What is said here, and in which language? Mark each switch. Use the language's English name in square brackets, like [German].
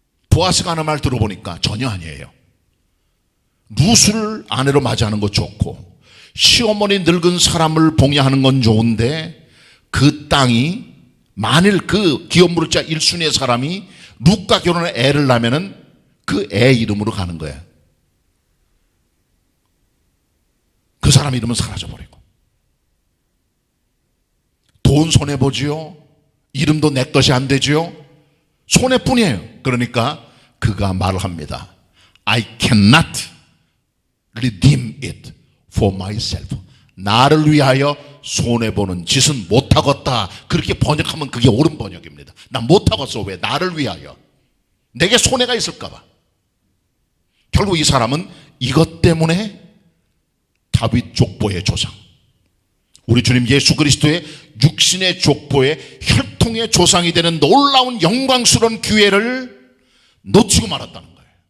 [Korean] 보아스가 하는 말 들어보니까 전혀 아니에요. 룻을 아내로 맞이하는 거 좋고 시어머니 늙은 사람을 봉양하는 건 좋은데 그 땅이 만일 그 기업 물을 자 1순위의 사람이 룻과 결혼해 애를 낳으면은 그 애 이름으로 가는 거예요. 그 사람 이름은 사라져버리고 돈 손해보지요. 이름도 내 것이 안 되지요. 손해뿐이에요. 그러니까 그가 말을 합니다. [English] I cannot redeem it for myself. [Korean] 나를 위하여 손해보는 짓은 못하겠다. 그렇게 번역하면 그게 옳은 번역입니다. 난 못하겠어. 왜? 나를 위하여. 내게 손해가 있을까봐. 결국 이 사람은 이것 때문에 다윗 족보의 조상, 우리 주님 예수 그리스도의 육신의 족보의 혈통의 조상이 되는 놀라운 영광스러운 기회를 놓치고 말았다는 거예요.